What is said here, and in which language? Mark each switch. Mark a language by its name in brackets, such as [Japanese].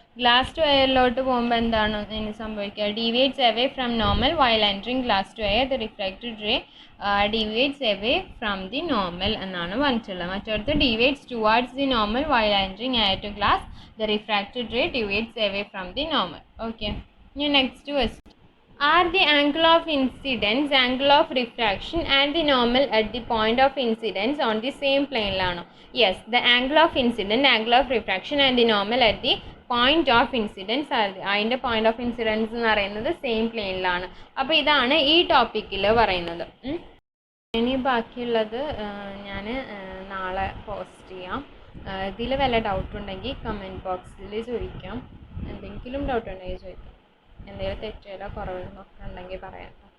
[Malayalam] Glass to എയറിലോട്ട് പോകുമ്പോൾ എന്താണ് ഇതിന് സംഭവിക്കുക? [English] deviates away from normal while entering glass to air the refracted ray deviates away from the normal [Malayalam] എന്നാണ് പറഞ്ഞിട്ടുള്ളത്. [English] മറ്റടുത്ത് deviates towards the normal while entering air to glass the refracted ray deviates away from the normal. Okay, ഇനി next question, are the angle of incidence, angle of refraction and the normal at the point of incidence on the same plane ലാണോ? Yes, the angle of incidence, angle of refraction and the normal at the point of incidence [Malayalam] അതിൻ്റെ point of incidence എന്ന് പറയുന്നത് same പ്ലെയിനിലാണ്. അപ്പോൾ ഇതാണ് ഈ ടോപ്പിക്കിൽ പറയുന്നത്. ഇനി ബാക്കിയുള്ളത് ഞാൻ നാളെ പോസ്റ്റ് ചെയ്യാം. ഇതിൽ വല്ല ഡൗട്ട് ഉണ്ടെങ്കിൽ കമൻറ്റ് ബോക്സിൽ ചോദിക്കാം. എന്തെങ്കിലും ഡൗട്ട് ഉണ്ടെങ്കിൽ ചോദിക്കാം. എന്തെങ്കിലും തെറ്റുകളോ കുറവുകളോ ഒക്കെ ഉണ്ടെങ്കിൽ പറയാം.